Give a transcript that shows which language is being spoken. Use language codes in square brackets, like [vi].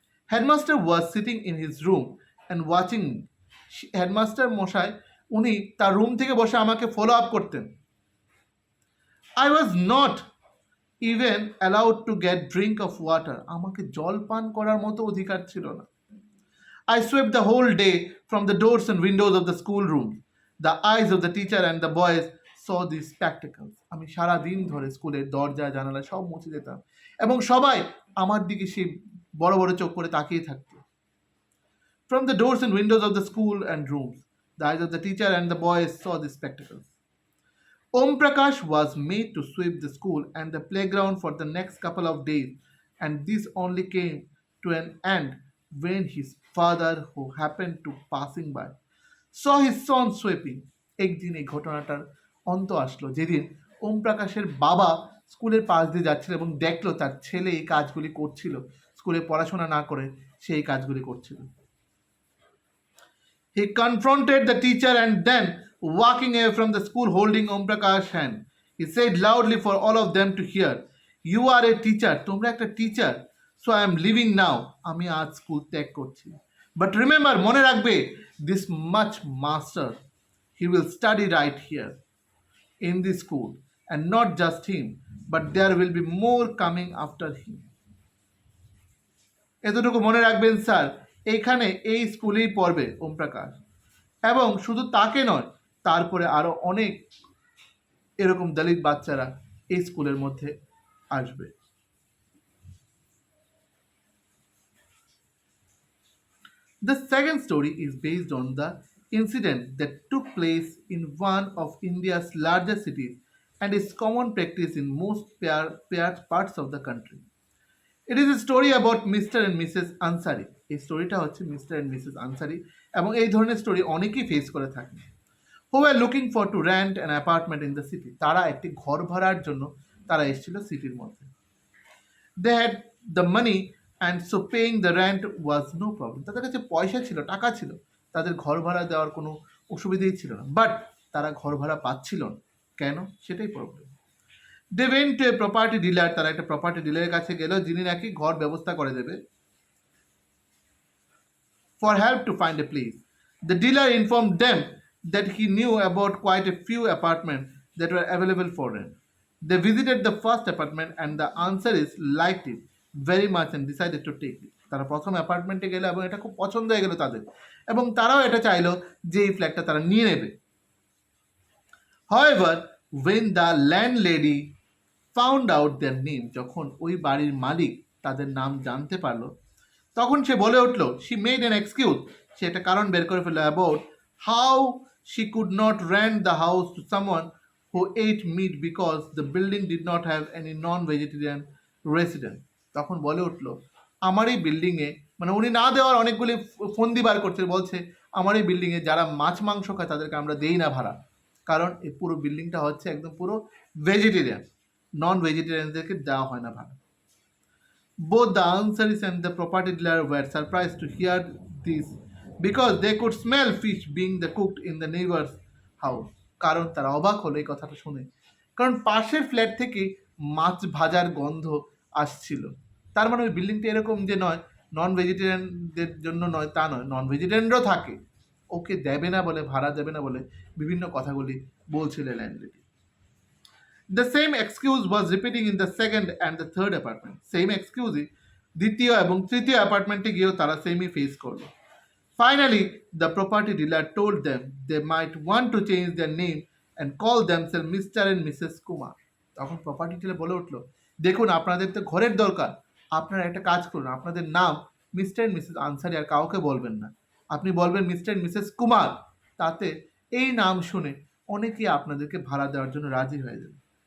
[en] headmaster was sitting in his room and watching, [bn] headmaster মশাই উনি তার রুম থেকে বসে আমাকে ফলো আপ করতেন। [en] I was not even allowed to get drink of water, [bn] আমাকে জল পান করার মতো অধিকার ছিল না। [en] I swept the whole day from the doors and windows of the schoolroom. The eyes of the teacher and the boys saw these spectacles. [bn] আমি সারা দিন ধরে স্কুলের দরজা জানালা সব মুছে দিতাম এবং সবাই আমার দিকে সেই বড় বড় চোখ করে তাকিয়ে থাকতো। [en] From the doors and windows of the school and rooms, the eyes of the teacher and the boys saw these spectacles. Om Prakash was made to sweep the school and the playground for the next couple of days, and this only came to an end when his father, who happened to passing by, saw his son sweeping. [bn] একদিন এই ঘটনাটার অন্ত আসলো যেদিন ওম প্রকাশের বাবা স্কুলের পাশ দিয়ে যাচ্ছিল এবং দেখলো তার ছেলে এই কাজগুলি করছিল, স্কুলে পড়াশোনা না করে সেই কাজগুলি করছিল। [en] He confronted the teacher and then, walking away from the school holding Om Prakash's hand, he said loudly for all of them to hear, "You are a teacher, [bn] তোমরা একটা teacher, [en] so I am leaving now, [bn] আমি আজ school ত্যাগ করছি। [en] But remember, [bn] মনে রাখবে, [en] this much master, he will study right here in this school, and not just him, but there will be more coming after him." [bn] এতটুকু মনে রাখবেন sir, এইখানে এই স্কুলেই পড়বে ওম প্রকাশ, এবং শুধু তাকে নয়, তারপরে আরো অনেক এরকম দলিত বাচ্চারা এই স্কুলের মধ্যে আসবে। [en] The second story is based on the incident that took place in one of India's largest cities and is common practice in most paired parts of the country. It is a story about Mr. and Mrs. Ansari. [bn] এই স্টোরিটা হচ্ছে mister and Mrs Ansari, এবং এই ধরনের story অনেকেই face করে থাকেন। [en] Who were looking for to rent an apartment in the city. [bn] তারা একটি ঘর ভাড়ার জন্য তারা এসেছিল সিটির মধ্যে। [en] They had the money and so paying the rent was no problem. [bn] তাদের কাছে পয়সা ছিল, টাকা ছিল, তাদের ঘর ভাড়া দেওয়ার কোনো অসুবিধেই ছিল না, বাট তারা ঘর ভাড়া পাচ্ছিল না। কেন? সেটাই problem. [en] they went to a property dealer, [bn] তারা একটা প্রপার্টি ডিলারের কাছে গেল যিনি নাকি ঘর ব্যবস্থা করে দেবে, [en] for help to find a place. The dealer informed them that he knew about quite a few apartments that were available for rent. They visited the first apartment and the answer is liked it very much and decided to take it. [bn] তারা প্রথম অ্যাপার্টমেন্টে গেল এবং এটা খুব পছন্দ হয়ে গেল তাদের, এবং তারাও এটা চাইলো যে এই ফ্ল্যাটটা তারা নিয়ে নেবে। [en] However, when the landlady found out their name, [bn] যখন ওই বাড়ির মালিক তাদের নাম জানতে পারলো, তখন সে বলে উঠলো, [en] she made an excuse, [bn] সে একটা কারণ বের করে ফেললো [en] about how she could not rent the house to someone who ate meat because the building did not have any non-vegetarian resident. [bn] তখন বলে উঠলো, আমার এই বিল্ডিংয়ে, মানে উনি না দেওয়ার অনেকগুলি ফন্দি বার করছে, বলছে আমার এই বিল্ডিংয়ে যারা মাছ মাংস খায় তাদেরকে আমরা দেই না ভাড়া, কারণ এই পুরো বিল্ডিংটা হচ্ছে একদম পুরো ভেজিটেরিয়ান, নন ভেজিটেরিয়ানদেরকে দেওয়া হয় না ভাড়া। [en] Both the answers and the property dealer were surprised to hear this because they could smell fish being cooked in the neighbor's house. [bn] কারণ তারা অবাক হলো এই কথাটা শুনে, কারণ পাশের ফ্ল্যাট থেকে মাছ ভাজার গন্ধ আসছিল। তার মানে ওই বিল্ডিংটা এরকম যে নয় নন ভেজিটেরিয়ানদের জন্য নয়, তা নয়, নন ভেজিটেরিয়ানরাও থাকে, ওকে দেবে না বলে, ভাড়া দেবে না বলে বিভিন্ন কথাগুলি বলছিল landlady. [en] The same excuse was repeating in the second and the third apartment. Same excuse [bn] দ্বিতীয় এবং তৃতীয় অ্যাপার্টমেন্টে গিয়েও তারা সেমই ফেস করলো। [en] Finally, the property dealer told them they might want to change their name and call themselves Mr. and Mrs. Kumar. [bn] তখন property dealer বলে উঠলো, দেখুন আপনাদের তো ঘরের দরকার, আপনারা একটা কাজ করুন, আপনাদের নাম মিস্টার এন্ড মিসেস আনসারি আর কাউকে বলবেন না, আপনি বলবেন মিস্টার এন্ড মিসেস কুমার, তাতে এই নাম শুনে অনেকেই আপনাদেরকে ভাড়া দেওয়ার জন্য রাজি হয়ে যাবে।